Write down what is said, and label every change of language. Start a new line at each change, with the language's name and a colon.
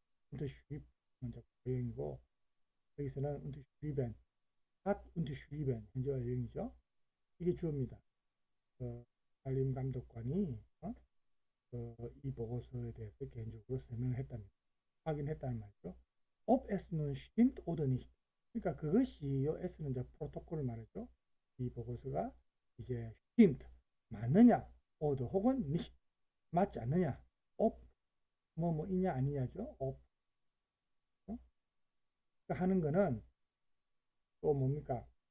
Korean: 운터 슈립 먼저 원형이고 여기서는 운터 슈리벤 핫 운터 슈리벤 현재 원형이죠. 이게 주어입니다. 산림 감독관이 이 보고서에 대해서 개인적으로 설명을 했답니다. 확인했다는 말이죠.
German: Ob es nun stimmt oder nicht.
Korean: 그러니까 그것이 요 S는 이제 프로토콜을 말했죠. 이 보고서가 이제 stimmt 맞느냐, oder 혹은 nicht 맞지 않느냐, ob 뭐뭐이냐 아니냐죠. ob 그러니까 하는 거는 또 뭡니까?